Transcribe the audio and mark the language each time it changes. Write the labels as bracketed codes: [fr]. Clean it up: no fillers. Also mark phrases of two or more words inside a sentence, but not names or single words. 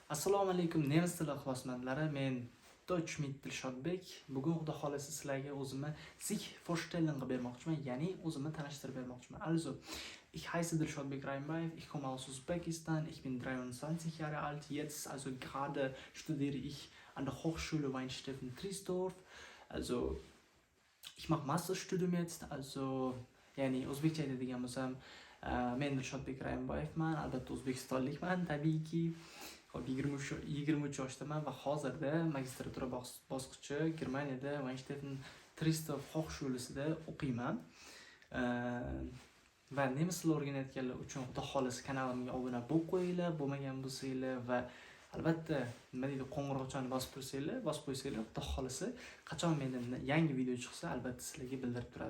[uz] Assalomu alaykum nemis tili ixlosmandlari. Men Deutsch mit Dilshodbek. Bugun xudo xolasa sizlarga o'zimni [de] sich vorstellen [uz] qilib bermoqchiman, ya'ni o'zimni tanishtirib bermoqchiman. [de] Also, ich heiße Dilshodbek Reinbayev, ich komme aus Usbekistan, ich bin 23 Jahre alt. Jetzt also gerade studiere ich an der Hochschule Weinsteffen Triesdorf. Also, ich mache Masterstudium jetzt, also [uz] ya'ni o'zbekcha aytadigan bo'lsam, men Dilshodbek Reinbayevman, albatta o'zbekistonlikman tabiiyki. 23 yoshdaman va hozirda magistratura bosqichi Germaniyada Weinsteffen Triesdorf Hochschulisida o'qiyman. Va nemis tilini o'rganayotganlar uchun xudo xolasa kanalimga obuna bo'lib qo'yinglar, bo'lmagan bo'lsanglar va albatta nima deydi qo'ng'iroqchani bosib qo'ysanglar, xudo xolasa qachon mendan yangi video chiqsa albatta sizlarga bildirib turadi.